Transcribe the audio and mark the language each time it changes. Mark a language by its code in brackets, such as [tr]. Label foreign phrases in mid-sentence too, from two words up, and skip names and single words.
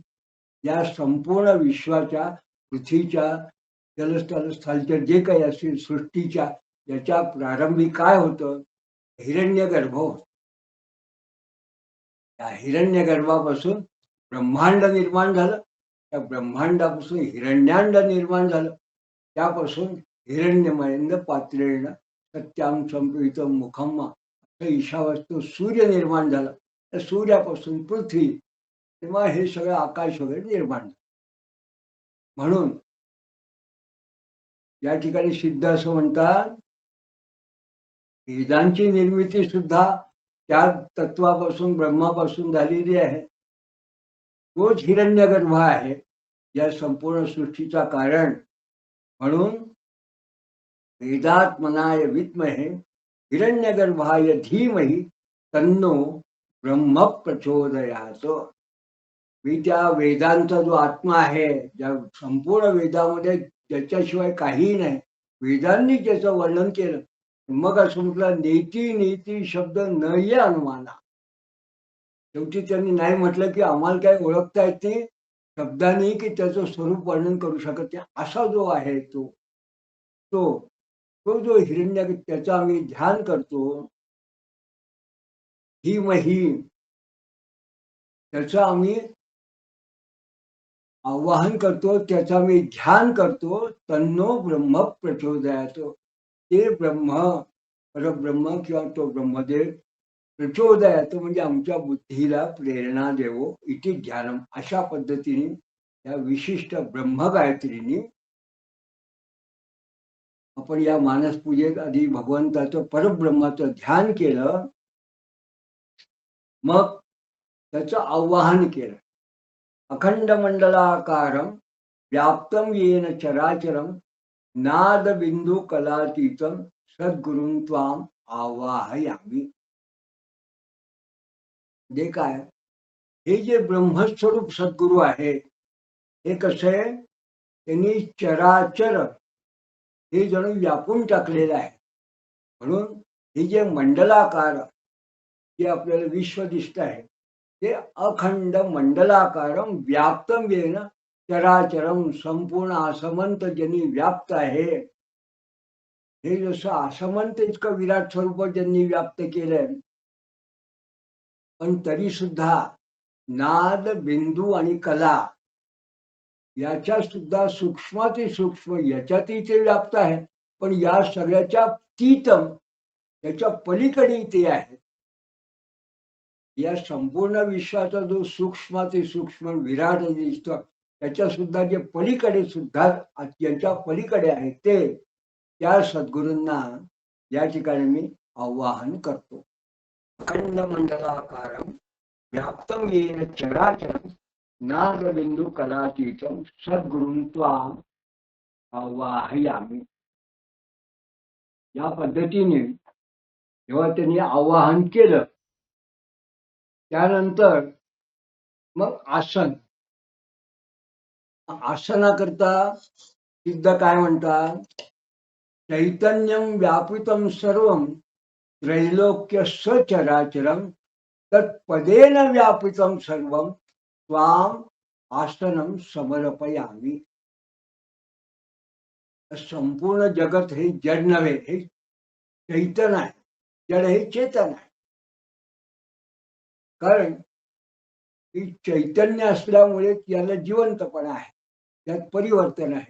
[mr] या संपूर्ण विश्वाच्या, पृथ्वीच्या, जलस्थलस्थालच्या जे काही असेल सृष्टीच्या, याच्या प्रारंभी काय होतं? हिरण्यगर्भ होत. त्या हिरण्यगर्भापासून ब्रह्मांड निर्माण झालं. त्या ब्रह्मांडापासून हिरण्याण्ड निर्माण झालं. त्यापासून [sa] हिरण्यमयेन पात्रेण सत्यां संपवितं मुखम [mr] असं ईशावास्तू सूर्य निर्माण झाला. त्या सूर्यापासून पृथ्वी, तेव्हा हे सगळं आकाश वगैरे निर्माण झालं. म्हणून या ठिकाणी सिद्ध असं म्हणतात, वेदांची निर्मिती सुद्धा त्या तत्वापासून, ब्रह्मापासून झालेली आहे. तोच हिरण्यगर्भ आहे या संपूर्ण सृष्टीचा कारण. [sa] म्हणून वेदात्मनाय विद्महे हिरण्यगर्भाय धीमहि तन्नो ब्रह्म प्रचोदयात. [mr] मी त्या वेदांचा जो आत्मा आहे, ज्या संपूर्ण वेदामध्ये ज्याच्याशिवाय काहीही नाही, वेदांनी ज्याचं वर्णन केलं, मग असं म्हटलं [sa] नेती नेती [mr] शब्द न ये अनुमाना. शेवटी त्यांनी नाही म्हटलं की आम्हाला काय ओळखता येते शब्दांनी, की त्याचं स्वरूप वर्णन करू शकत नाही. असा जो आहे तो तो तो जो हिरण्य, त्याचं आम्ही ध्यान करतो. धीमहि, त्याचं आम्ही आवाहन करतो, त्याचा मी ध्यान करतो. [sa] तन्नो ब्रह्म प्रचोदयात. [mr] ते ब्रह्म, परब्रह्म किंवा तो ब्रह्मदेव प्रचोदयात म्हणजे आमच्या बुद्धीला प्रेरणा देवो [sa] इति ध्यानम. [mr] अशा पद्धतीने या विशिष्ट ब्रह्मगायत्रीने आपण या मानसपूजेत आधी भगवंताचं, परब्रह्माचं ध्यान केलं. मग त्याचं आवाहन केलं. [sa] अखंड मंडलाकारं व्याप्तं येन चराचरं नाद बिंदू कलातीतं सद्गुरुं त्वाम आवाहयामि. [mr] जे काय, हे जे ब्रह्मस्वरूप सद्गुरू आहे, हे कसं आहे, त्यांनी चराचर हे जणू व्यापून टाकलेलं आहे. म्हणून हे जे मंडलाकार जे आपल्याला विश्व दिसत आहे, ते [sa] अखंड मंडलाकारं व्याप्तं येन चराचरं, [mr] संपूर्ण आसमंत ज्यांनी व्याप्त आहे. हे जसं आसमंत इतकं विराट स्वरूप ज्यांनी व्याप्त केलंय, पण तरी सुद्धा नाद, बिंदू आणि कला याच्या सुद्धा सूक्ष्माती सूक्ष्म याच्यातही ते व्याप्त आहे. पण या सगळ्याच्या तीतम, याच्या पलीकडे ते आहे. या संपूर्ण विश्वाचा जो सूक्ष्माती सूक्ष्म विराट दिसतो त्याच्या सुद्धा जे पलीकडे सुद्धा ज्याच्या पलीकडे आहे ते त्या सद्गुरूंना या ठिकाणी मी आवाहन करतो. [sa] अखंड मंडलाकारं व्याप्तं येन चराचरं नादबिंदू कलातीतं सद्गुरूं त्वां आवाहयामि. [mr] या पद्धतीने जेव्हा त्यांनी आवाहन केलं त्यानंतर मग आसन. आसनाकरता सिद्ध काय म्हणतात, [sa] चैतन्यं व्यापितं सर्वं त्रैलोक्य सचराचरं तत्पदेन व्यापितं सर्वं त्वां आसनं समर्पयामि. [mr] संपूर्ण जगत हे जड नव्हे, हे चैतन्य आहे. जड हे चेतन आहे. कारण ही चैतन्य असल्यामुळे याला जिवंतपणा आहे, त्यात परिवर्तन आहे.